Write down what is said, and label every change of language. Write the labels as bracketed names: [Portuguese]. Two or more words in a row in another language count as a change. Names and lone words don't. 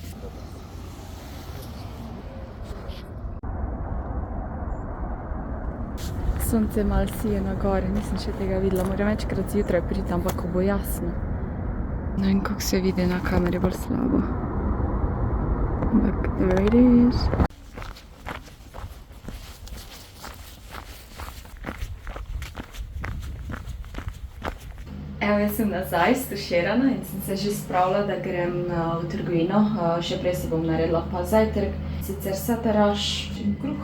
[Slovenian] Sonce malo sije na gori, nisem še tega videla. Moram večkrat zjutraj priti, ampak ko bo jasno. Ne vem, kako se vidi na kameri, bolj slabo. Ampak, [English] there it is. [Slovenian] Evo, jaz sem nazaj stuširana in sem se že spravila, da grem v trgovino. Še prej si bom naredila pa zajtrk, sicer sataraš in kruh.